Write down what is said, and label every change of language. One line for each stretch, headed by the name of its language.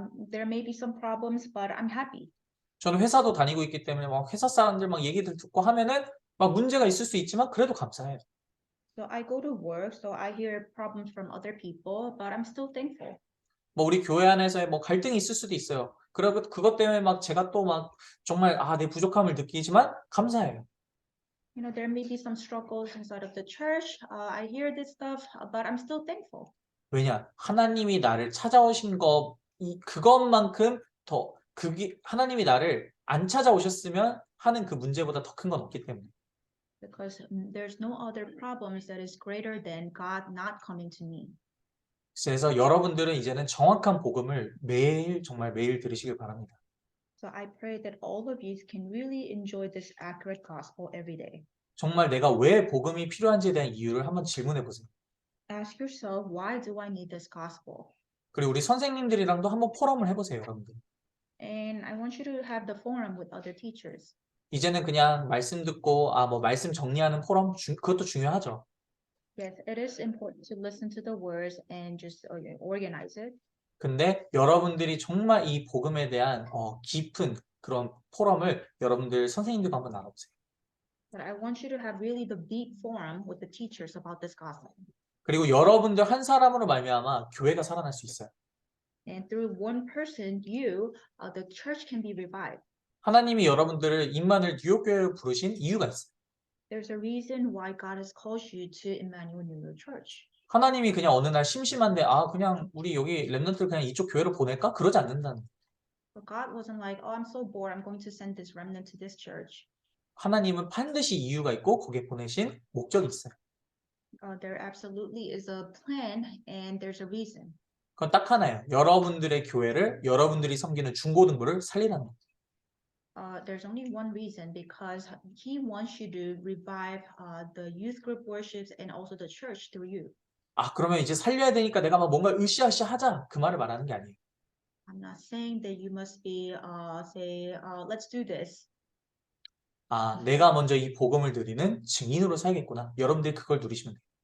English: There may be some problems, but I'm happy.
Korean: 저는 회사도 다니고 있기 때문에 막 회사 사람들 막 얘기들 듣고 하면은 막 문제가 있을 수 있지만 그래도 감사해요.
English: So I go to work, so I hear problems from other people, but I'm still thankful.
Korean: 뭐 우리 교회 안에서의 뭐 갈등이 있을 수도 있어요. 그것 때문에 막 제가 또 막 정말 내 부족함을 느끼지만 감사해요.
English: There may be some struggles inside of the church. I hear this stuff, but I'm still thankful.
Korean: 왜냐? 하나님이 나를 찾아오신 그것만큼 더 하나님이 나를 안 찾아오셨으면 하는 그 문제보다 더 큰 건 없기 때문에.
English: Because there's no other problems that is greater than God not coming to me.
Korean: 그래서 여러분들은 이제는 정확한 복음을 정말 매일 들으시길 바랍니다.
English: So I pray that all of you can really enjoy this accurate gospel every day.
Korean: 정말 내가 왜 복음이 필요한지에 대한 이유를 한번 질문해 보세요.
English: Ask yourself, why do I need this gospel?
Korean: 그리고 우리 선생님들이랑도 한번 포럼을 해보세요, 여러분들.
English: And I want you to have the forum with other teachers.
Korean: 이제는 그냥 말씀 듣고 뭐 말씀 정리하는 포럼 그것도 중요하죠.
English: Yes, it is important to listen to the words and just organize it.
Korean: 근데 여러분들이 정말 이 복음에 대한 깊은 그런 포럼을 여러분들 선생님들과 한번 나눠보세요.
English: But I want you to have really the deep forum with the teachers about this gospel.
Korean: 그리고 여러분들 한 사람으로 말미암아 교회가 살아날 수 있어요.
English: And through one person, the church can be revived.
Korean: 하나님이 여러분들을 임마누엘 뉴욕교회로 부르신 이유가 있어요.
English: There's a reason why God has called you to Emmanuel New York Church.
Korean: 하나님이 그냥 어느 날 심심한데 그냥 우리 여기 렘넌트를 그냥 이쪽 교회로 보낼까? 그러지 않는다는 거예요.
English: But God wasn't like, oh, I'm so bored. I'm going to send this remnant to this church.
Korean: 하나님은 반드시 이유가 있고 거기에 보내신 목적이 있어요.
English: There absolutely is a plan and there's a reason.
Korean: 그건 딱 하나예요. 여러분들의 교회를 여러분들이 섬기는 중고등부를 살리라는 거예요.
English: There's only one reason, because He wants you to revive the youth group worships and also the church through you.
Korean: 그러면 이제 살려야 되니까 내가 막 뭔가 으쌰으쌰 하자 그 말을 말하는 게 아니에요.
English: I'm not saying that you must be let's do this.
Korean: 내가 먼저 이 복음을 드리는 증인으로 살겠구나. 여러분들이 그걸 누리시면 돼요.